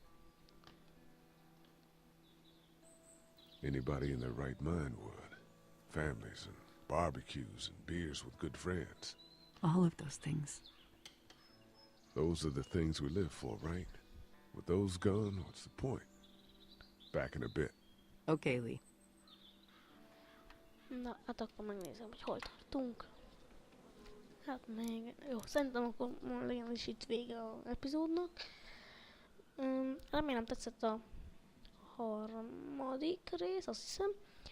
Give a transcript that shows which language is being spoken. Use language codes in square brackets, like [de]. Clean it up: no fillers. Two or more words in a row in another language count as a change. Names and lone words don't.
[en] Anybody in their right mind would. Families and barbecues and beers with good friends. All of those things. Those are the things we live for, right? With those gone, what's the point? Back in a bit. Okay, Lee. [hu] Na, hát akkor megnézem, hogy hol tartunk. Hát még... Jó, szerintem akkor legyen is itt vége az epizódnak. Remélem tetszett a harmadik rész, azt hiszem.